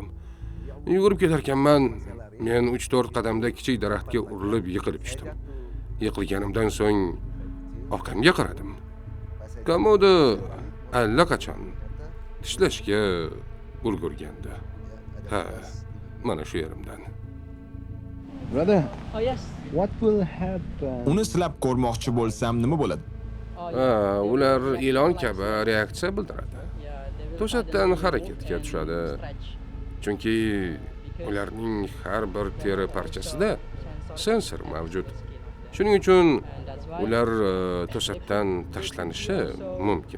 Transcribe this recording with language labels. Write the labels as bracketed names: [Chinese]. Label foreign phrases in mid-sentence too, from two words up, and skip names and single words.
[Uzbek] Yugurib ketarkanman, men 3-4 qadamda kichik daraxtga urilib yiqilib tushdim. Yiqilganimdan so'ng orqamga qaradim. Komodo allaqachon tishlashga ulgurgandi. Ha, mana shu yerimdan. [English] Brother, Oh yes. what will happen? [Uzbek] Uni silab ko'rmoqchi bo'lsam nima bo'ladi? Ular ilon kabi reaksiya bildiradi. To'satdan harakatga tushadi. Chunki ularning har bir teri parchasida sensor mavjud. Shuning uchun ular to'satdan tashlanishi mumkin.